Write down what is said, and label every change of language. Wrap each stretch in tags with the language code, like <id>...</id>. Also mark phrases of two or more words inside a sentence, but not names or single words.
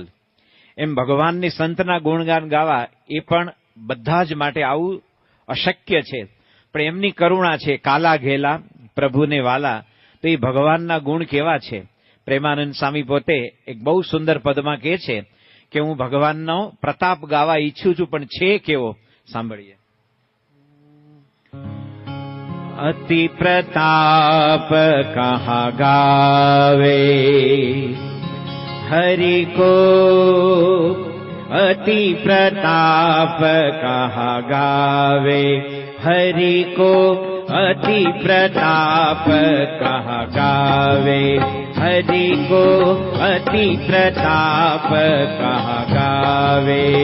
<gu>એમ ભગવાનની સંતના ગુણગાન ગાવા એ પણ બધા જ માટે આવું અશક્ય છે, પણ એમની કરુણા છે. કાલા ઘેલા પ્રભુને વાલા, તો એ ભગવાનના ગુણ કેવા છે? પ્રેમાનંદ સ્વામી પોતે એક બહુ સુંદર પદમાં કહે છે કે હું ભગવાનનો પ્રતાપ ગાવા ઈચ્છું છું, પણ છે કેવો? સાંભળીએ.</gu> <hi>अति प्रताप कहाँ गावे, हरि को अति प्रताप कहाँ गावे, हरि को अति प्रताप कहाँ गावे, हरि को अति प्रताप कहाँ गावे.</hi>